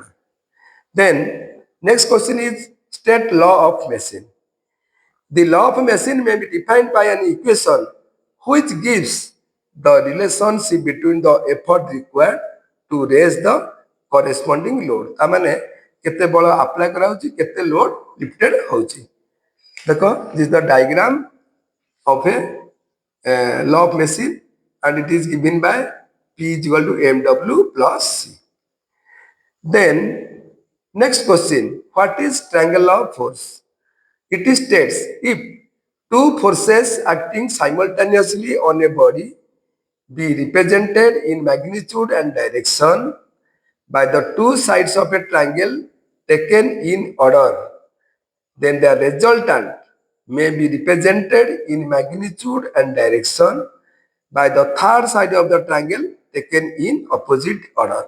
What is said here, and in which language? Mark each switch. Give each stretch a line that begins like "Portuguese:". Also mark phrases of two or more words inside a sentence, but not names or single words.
English: Then, next question is state law of machine. The law of machine may be defined by an equation which gives the relationship between the effort required to raise the corresponding load.
Sambalpuri: ତାମାନେ କେତେ ବଳ ଅପ୍ଲାଇ କରା ହଉଚି କେତେ
English: load lifted
Sambalpuri: होची.
English: देखो this is the diagram of a law of machine and it is given by P is equal to mw plus c. Then next question, what is triangle law of force? It states if two forces acting simultaneously on a body be represented in magnitude and direction by the two sides of a triangle taken in order, then the resultant may be represented in magnitude and direction by the third side of the triangle taken in opposite order.